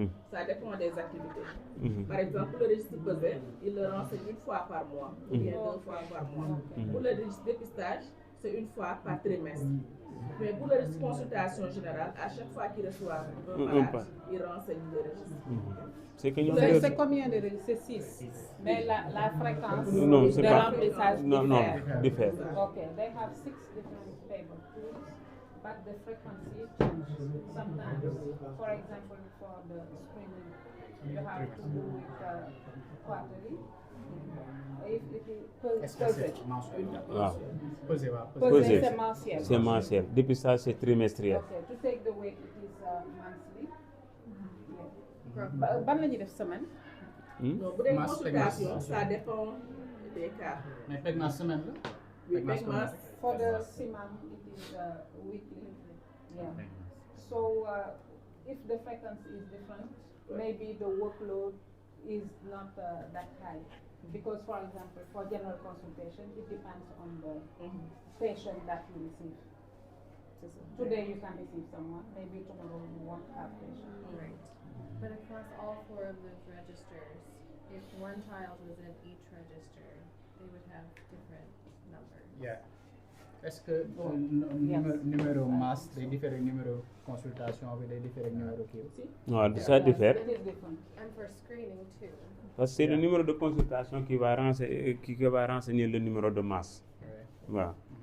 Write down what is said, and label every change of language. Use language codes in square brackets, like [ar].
[fr] Ça dépend des activités. Par exemple, pour le registre pesé, il le renseigne une fois par mois ou bien 2 fois par mois. Pour le registre dépistage, c'est une fois par trimestre. Mais pour le registre consultation générale, à chaque fois qu'il reçoit un malade, il renseigne le registre. C'est que nous C'est combien de registres? C'est 6. Mais la fréquence Non, c'est de pas. remplissage Non, diffère. [en] Okay, they have 6 different table tools, but the frequency changes. Sometimes, for example, for the screening, you have to do it quarterly. If you [fr] Espèce mensuel. [wo] Waaw. Pesé waaw. [fr] Pesé, c'est mensuel. c'est mensuel. Dépistage, c'est trimestriel. [en] Okay, to take the weight, it is monthly. [wo] Ban la ñuy def semaine? [fr] Non, pour les consultations, ça dépend des cas. [wo] mais peg naa semaine la. [fr] Oui, PECMAS, [en] For the CMAM, it is weekly. Yeah. So if the frequency is different, maybe the workload is not that high. Because, for example, for general consultation, it depends on the patient that you receive. Today you can receive someone, maybe tomorrow you won't have patient. Right. But across all 4 of those registers, if one child was in each register, they would have different numbers. Yeah. [fr] Est-ce que numéro masse day différer numéro consultation bi day différer numéro kii aussi? Non, ça diffère. [en] It is different. And for screening too. [fr] Parce que c'est le numéro de consultation qui va renseigner le numéro de masse. Voilà.